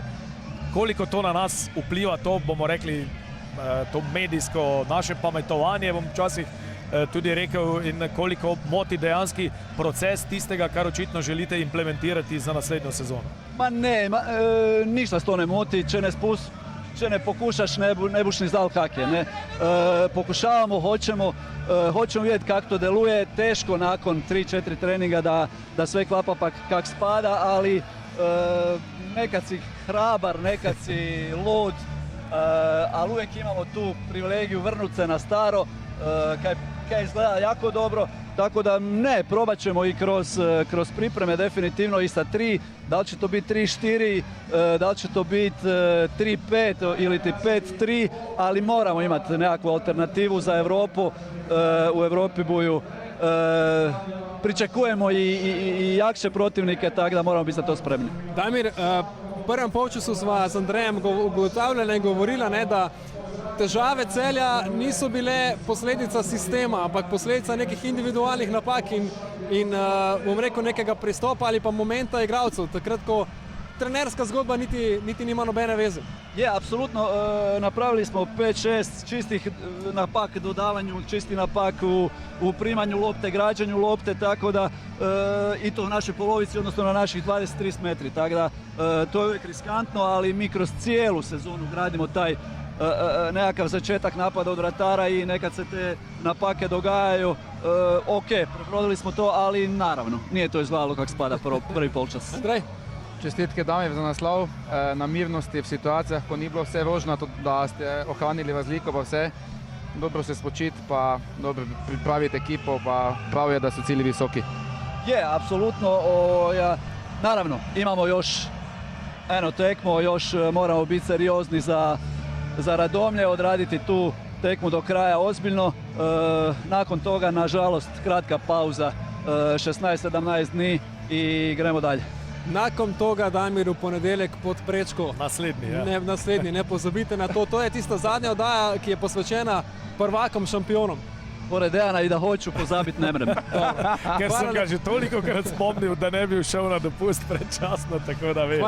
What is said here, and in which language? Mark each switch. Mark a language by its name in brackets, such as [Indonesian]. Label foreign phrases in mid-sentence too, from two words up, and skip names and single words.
[Slovenian] Koliko to na nas vpliva, to bomo rekli, to medijsko naše pametovanje, bom včasih tudi rekel, in koliko moti dejanski proces tistega, kar očitno želite implementirati za naslednjo sezono. [Croatian] Ma ne, ništa to ne moti, če ne pokušaš, [Slovenian] ne boš ni znal [Croatian] kak je. Ne? Pokušavamo, hoćemo vidjeti kako to deluje, teško nakon 3-4 treninga da sve klapa pa kak spada, ali nekad si hrabar, nekad si lud, ali uvijek imamo tu privilegiju vrnuti se na staro, kaj izgleda jako dobro, tako da ne, probat ćemo i kroz pripreme definitivno i sa 3, da li će to biti 3-4, da li će to biti 3-5 ili 5-3, ali moramo imati nekakvu alternativu za Evropu. U Evropi buju pričakujemo i jakše protivnike, tako da moramo biti za to spremni. [Slovenian] Damir, v prvem polčasu sva z Andrejem ugotavljala in govorila, ne, da težave Celja niso bile posledica sistema, ampak posledica nekih individualnih napak in bom rekel nekega pristopa ali pa momenta igralcev, takrat ko trenerska zgodba niti nima nobene veze. [Croatian] Je, apsolutno, napravili smo 5-6 čistih napak dodavanju, čisti napak u primanju lopte, građanju lopte, tako da i to u našoj polovici, odnosno na naših 20-30 metri, tako da to je uvijek riskantno, ali mi kroz cijelu sezonu gradimo taj nekakav začetak napada od vratara i nekad se te napake događaju. Ok, prebrodili smo to, ali naravno, nije to izgledalo kako spada prvi polčas. [Slovenian] Andrej? Čestitke Damir za naslov, na mirnosti v situacijah, ko ni bilo vse rožnato, da ste ohranili razliko, pa vse. Dobro se spočiti, pa dobro pripraviti ekipo, pa prav je, da su cilji visoki. [Croatian] Je, apsolutno. Naravno, imamo još [Slovenian] eno tekmo, [Croatian] još moramo biti seriozni za Radomlje, odraditi tu tekmu do kraja ozbiljno. Nakon toga, nažalost, kratka pauza, 16-17 dni i gremo dalje. Nakon toga, Damir, [Slovenian] v ponedeljek pod prečko. Naslednji. Ne pozabite na to. To je tista zadnja oddaja, ki je posvečena prvakom šampionom. [Croatian] Pored Dejana i da hoću, [Slovenian] pozabiti ne mrem. Ker sem ga že toliko krat spomnil, da ne bi šel na dopust predčasno, tako da veš.